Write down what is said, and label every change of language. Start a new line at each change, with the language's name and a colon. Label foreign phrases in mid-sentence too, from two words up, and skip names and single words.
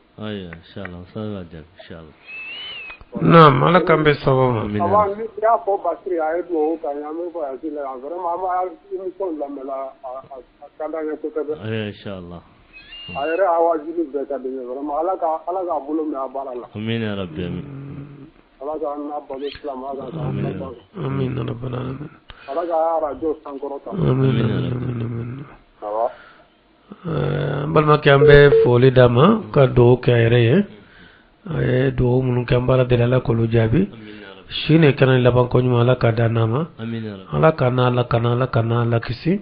Bambara: Ayiwa inshallah ustaz b'a jaabi inshallah. Naam ala k'an bɛ sababu ma. Avant ni y'a fɔ Basiri a ye dugawu k'an ye an bɛ voyage la yan vraiment an b'a émission lamɛn a ka d'an ye kosɛbɛ. Ayiwa inshallah. A yɛrɛ a wajibi bɛɛ ka di n ye vraiment ala k'a bolo mɛn a baara la.
Arabic: آمين يا ربي آمين.
Bambara: Ala k'an n'a balo silamɛ ala k'an n'a balo.
Arabic: آمين يا رب العالمين.
Bambara: Ala k'a radio sankɔrɔta. Amin amin. Awa. An balimakɛ an bɛ foli d'a ma ka dugawu kɛ a yɛrɛ ye. A ye dugawu minnu kɛ an b'a la deli ala k'olu jaabi. Sini kɛnɛ laban ko ɲuman ala k'a da n'a ma. Ala k'a n'a lakana ala k'a n'a lakisi.